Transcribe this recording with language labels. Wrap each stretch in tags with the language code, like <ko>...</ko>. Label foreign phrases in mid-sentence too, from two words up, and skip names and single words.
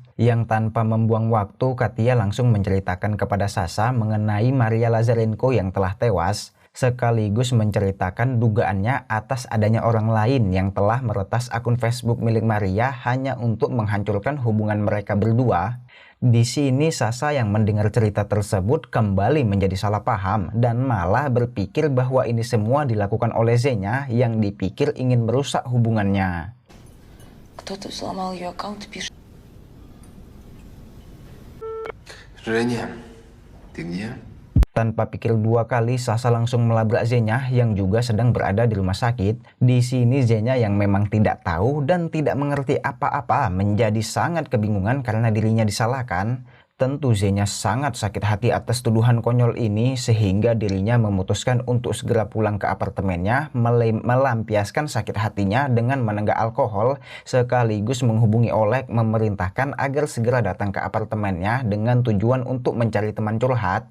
<id>Yang tanpa membuang waktu, Katia langsung menceritakan kepada Sasa mengenai Maria Lazarenko yang telah tewas, sekaligus menceritakan dugaannya atas adanya orang lain yang telah meretas akun Facebook milik Maria hanya untuk menghancurkan hubungan mereka berdua. Di sini Sasa yang mendengar cerita tersebut kembali menjadi salah paham dan malah berpikir bahwa ini semua dilakukan oleh Zenya yang dipikir ingin merusak hubungannya.</id> <ru>Кто-то взломал ее аккаунт и пишет. Женя, ты где?</ru> <id>Tanpa pikir dua kali, Sasa langsung melabrak Zenya yang juga sedang berada di rumah sakit. Di sini Zenya yang memang tidak tahu dan tidak mengerti apa-apa menjadi sangat kebingungan karena dirinya disalahkan. Tentu Zenya sangat sakit hati atas tuduhan konyol ini sehingga dirinya memutuskan untuk segera pulang ke apartemennya, melampiaskan sakit hatinya dengan menenggak alkohol sekaligus menghubungi Oleg memerintahkan agar segera datang ke apartemennya dengan tujuan untuk mencari teman curhat.</id>